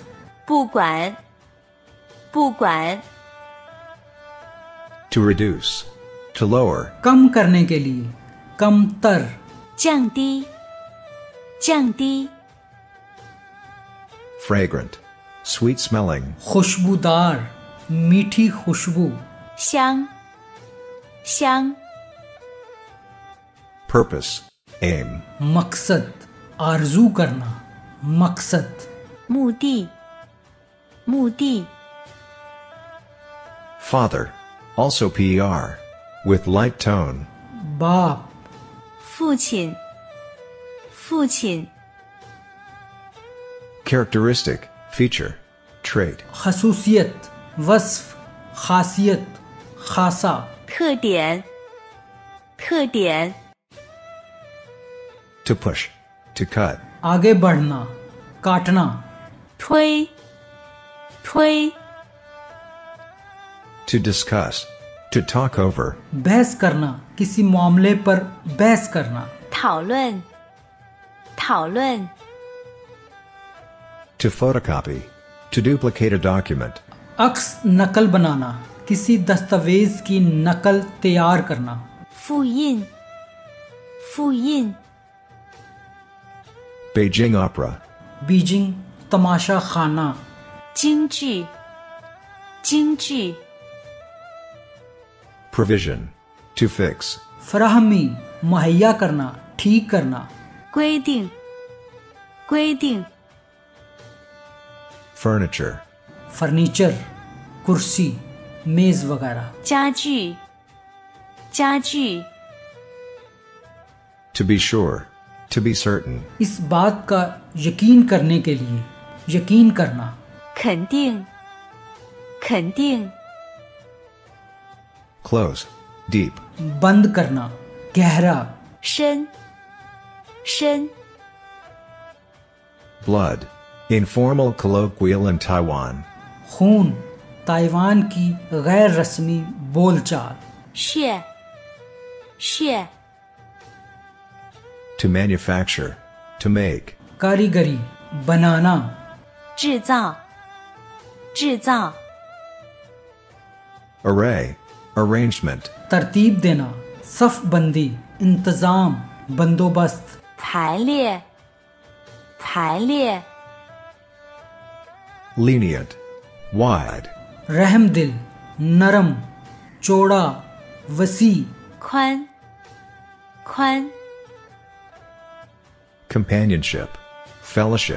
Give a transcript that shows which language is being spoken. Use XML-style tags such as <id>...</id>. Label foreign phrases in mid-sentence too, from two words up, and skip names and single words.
<zh>不管，不管，</zh> <en>to reduce, to lower,</en> <ur>کم کرنے کے لیے، کم تر,</ur> <zh>降低，降低，</zh> <en>fragrant, sweet smelling,</en> <ur>خوشبودار، میٹھی خوشبو,</ur> <zh>香，香，</zh> <en>purpose, aim,</en> <ur>مقصد، آرزو کرنا، مقصد,</ur> <zh>目的，目的，</zh> <en>father, also per, with light tone,</en> <ur>बाप,</ur> <zh>父亲，父亲，</zh> <en>characteristic, feature, trait,</en> <ur>خصوصیت، وصف، خاصیت، خاصہ,</ur> <zh>特点，特点，</zh> <en>to push, to cut,</en> <ur>آگے بڑھنا، کاٹنا,</ur> <zh>推，推，</zh> <en>to discuss, to talk over,</en> <ur>بحث کرنا، کسی معاملے پر بحث کرنا,</ur> <zh>讨论，讨论，</zh> <en>to photocopy, to duplicate a document,</en> <ur>عکس نقل بنانا، کسی دستاویز کی نقل تیار کرنا,</ur> <zh>复印，复印，</zh> <en>Beijing opera,</en> <ur>بیجنگ تماشا خانہ,</ur> <zh>京剧， 京剧</zh> <en>Provision. To fix.</en> <ur>فراہمی، مہیا کرنا، ٹھیک کرنا.</ur> <zh>规定规定</zh> <en>Furniture.</en> <ur>فرنیچر، کرسی، میز وغیرہ.</ur> <zh>家具家具</zh> <en>To be sure. To be certain.</en> <ur>اس بات کا یقین کرنے کے لیے، یقین کرنا.</ur> <zh>肯定肯定</zh> <en>Close. Deep.</en> <ur>بند کرنا، گہرا.</ur> <zh>深深</zh> <en>Blood. Informal colloquial in Taiwan.</en> <ur>خون، تائیوان کی غیر رسمی بول چال.</ur> <zh>血血</zh> <en>To manufacture. To make.</en> <ur>کاریگری، بنانا.</ur> <zh>制造制造</zh> <en>Array. Arrangement.</en> <ur>ترتیب دینا، صف بندی، انتظام، بندوبست.</ur> <zh>排列排列</zh> <en>Lenient. Wide.</en> <ur>رحم دل، نرم، چوڑا، وسیع.</ur> <zh>宽宽</zh> <en>Companionship. Fellowship.</en>